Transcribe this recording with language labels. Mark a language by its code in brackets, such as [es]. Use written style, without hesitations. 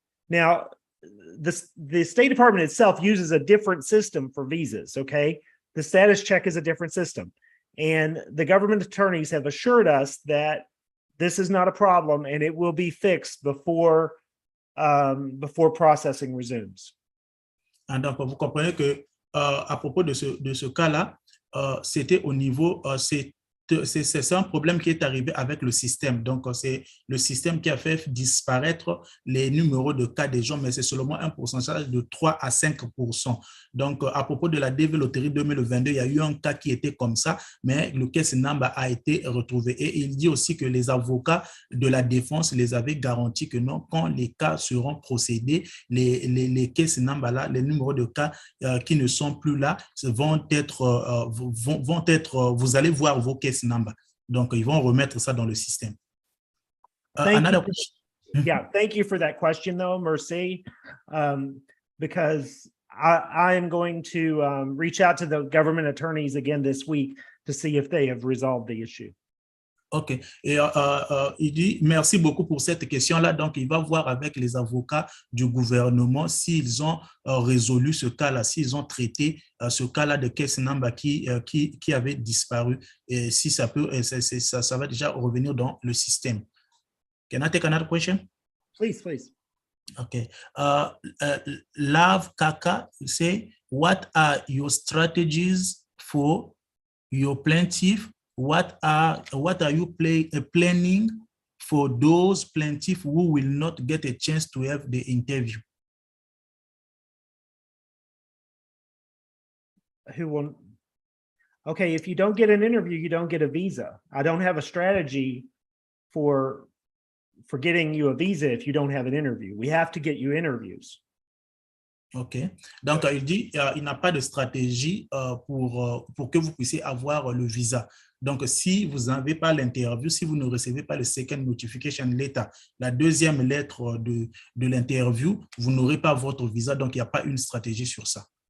[en] Now, the State Department itself uses a different system for visas, okay? The status check is a different system. And the government attorneys have assured us that this is not a problem and it will be fixed before processing resumes. [fr] And donc, vous comprenez que à propos de ce cas-là, c'était au niveau, c'est un problème qui est arrivé avec le système. Donc, c'est le système qui a fait disparaître les numéros de cas des gens, mais c'est seulement un pourcentage de 3 à 5%. Donc, à propos de la DV Loterie 2022, il y a eu un cas qui était comme ça, mais le case number a été retrouvé. Et il dit aussi que les avocats de la défense les avaient garanti que non, quand les cas seront procédés, les case number là, les numéros de cas qui ne sont plus là vont être, vous allez voir vos case number. Donc, ils vont remettre ça dans le système. [en] Another question. Yeah, thank you for that question, though, Mercy, because I am going to reach out to the government attorneys again this week to see if they have resolved the issue. OK. [fr] Et il dit merci beaucoup pour cette question-là. Donc, il va voir avec les avocats du gouvernement s'ils ont résolu ce cas-là, s'ils ont traité ce cas-là de case number qui avait disparu. Et si ça peut, ça va déjà revenir dans le système. [en] Can I take another question? Please, please. Okay. Love Kaka say, what are your strategies for your plaintiff? What are you planning for those plaintiffs who will not get a chance to have the interview? Who will? Okay, if you don't get an interview, you don't get a visa. I don't have a strategy for getting you a visa if you don't have an interview. We have to get you interviews. OK. [fr] Donc, il dit il n'a pas de stratégie pour que vous puissiez avoir le visa. Donc, si vous n'avez pas l'interview, si vous ne recevez pas le second notification letter, la deuxième lettre de l'interview, vous n'aurez pas votre visa. Donc, il n'y a pas une stratégie sur ça.